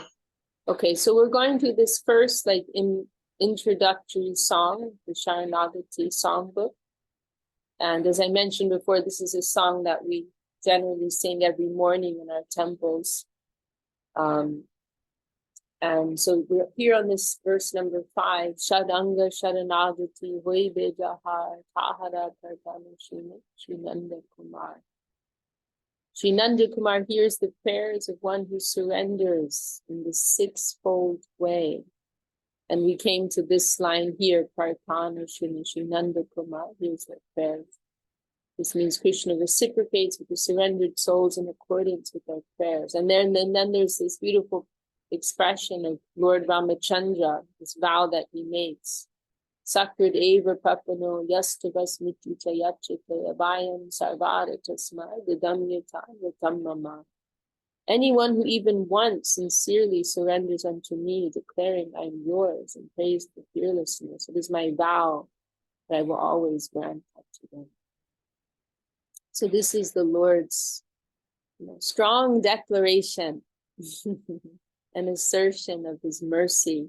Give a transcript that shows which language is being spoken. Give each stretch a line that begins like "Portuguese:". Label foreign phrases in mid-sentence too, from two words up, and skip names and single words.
English: Okay, so we're going through this first introductory song, the Śaraṇāgati songbook. And as I mentioned before, this is a song that we generally sing every morning in our temples. And so we're here on this verse number 5.
Bangla: ষড়ঙ্গ শরণাগতি হইবে যাহার তাহার প্রার্থনা শ্রীনন্দ কুমার.
English: Śrīnanda Kumar hears the prayers of one who surrenders in the sixfold way. And we came to this line here,
Bangla: প্রার্থনা শ্রীনন্দ কুমার
English: hears their prayers. This means Krishna reciprocates with the surrendered souls in accordance with their prayers. And then there's this beautiful expression of Lord Ramachandra, this vow that he makes.
Sanskrit: सकृद् एव पपनो यस्तवस् मितित याचिते अभयं सर्वर तस्म दिदम्यत यतमम.
English: Anyone who even once sincerely surrenders unto me, declaring I am yours and praise the fearlessness, it is my vow that I will always grant that to them. So this is the Lord's strong declaration, an assertion of his mercy.